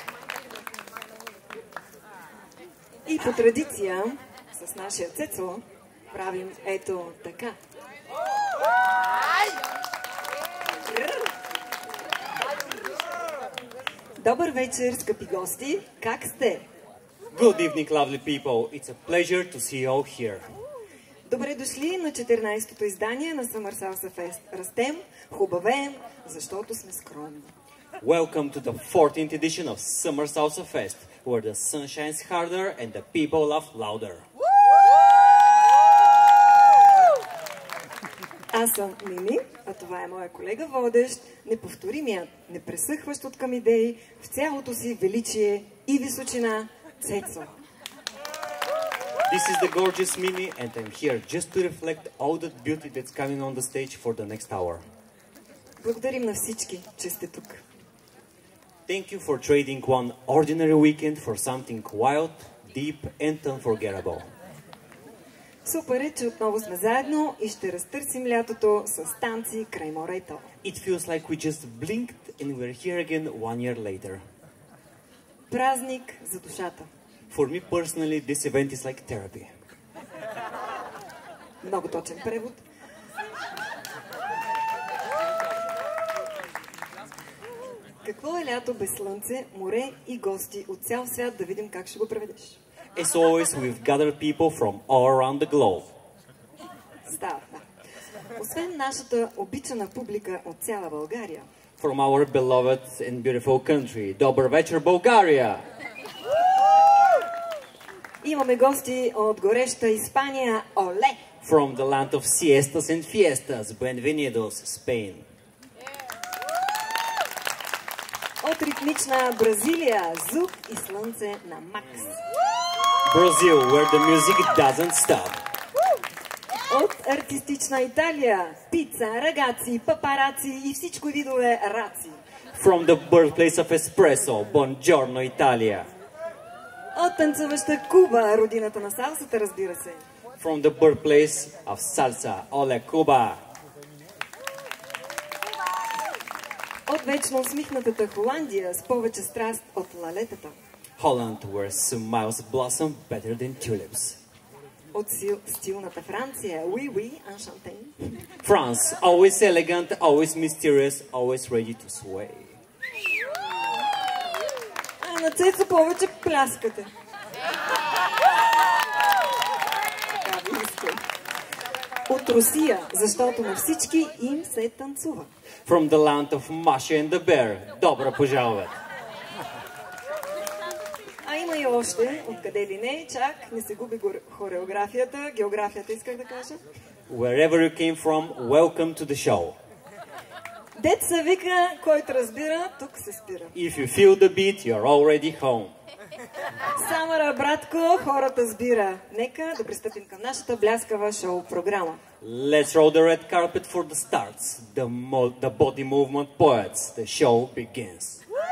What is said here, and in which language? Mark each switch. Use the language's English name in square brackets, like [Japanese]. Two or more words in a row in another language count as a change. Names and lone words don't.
[Bulgarian] И по традиция с нашия Цецо правим ето така. Добър вечер, скъпи гости! Как сте? [English] Good evening, lovely people. It's a pleasure to see you all here. [Bulgarian] Добре дошли на 14-то издание на Summer Salsa Fest. Растем, хубавеем, защото сме скромни. [English] Welcome to the 14th edition of Summer Salsa Fest, where the sun shines harder and the people laugh louder. [Bulgarian] Аз съм Мими, а това е моя колега водещ, неповторимият, непресъхващ от към идеи, в цялото си величие и височина Цецо. [English] This is the gorgeous Mimi, and I'm here just to reflect all the beauty that's coming on the stage for the next hour. [Bulgarian] Благодарим на всички, че сте тук. [English] Thank you for trading one ordinary weekend for something wild, deep and unforgettable. [Bulgarian] Супер е, че отново сме заедно и ще разтърсим лятото с танци край морето. [English] It feels like we just blinked and we're here again 1 year later. [Bulgarian] Празник за душата. [English] For me personally, this event is like therapy. [Bulgarian] Много точен превод. Какво е лято без слънце, море и гости от цял свят, да видим как ще го преведеш. [English] As always, we've gathered people from all around the globe. [Bulgarian] Става, да. Освен нашата обичана публика от цяла България. [English] From our beloved and beautiful country, [Bulgarian] Добър вечер, България! Имаме гости от гореща Испания, оле! [English] From the land of siestas and fiestas, Bienvenidos, Spain. [Bulgarian] От ритмична Бразилия, звук и слънце на Макс. [English] Brazil, where the music doesn't stop. [Bulgarian] От артистична Италия, пица, рагаци, папараци и всичко видове раци. [English] From the birthplace of espresso, Buongiorno, Italia. [Bulgarian] От танцуваща Куба, родината на салсата, разбира се. [English] From the birthplace of salsa, Ole Cuba. [Bulgarian] От вечно усмихнатата Холандия с повече страст от лалетата. [English] Holland, where smiles blossom better than tulips. [Bulgarian] От стилната Франция, [French] oui, enchanté. [English] France, always elegant, always mysterious, always ready to sway. [Bulgarian] А на Цецо повече пляскате. Така ви искам. От Русия, защото на всички им се танцува. [English] From the land of Masha and the Bear, [Russian] добро пожаловать. [Bulgarian] А има и още, откъде ли не, чак не се губи хореографията, географията исках да кажа. [English] Wherever you came from, welcome to the show. [Bulgarian] Дет се вика, който разбира, тук се спира. [English] If you feel the beat, you're already home. [Bulgarian] Самара, братко, хората сбира. Нека да пристъпим към нашата бляскава шоу-програма. [English] Let's roll the red carpet for the starts. The body movement poets. The show begins.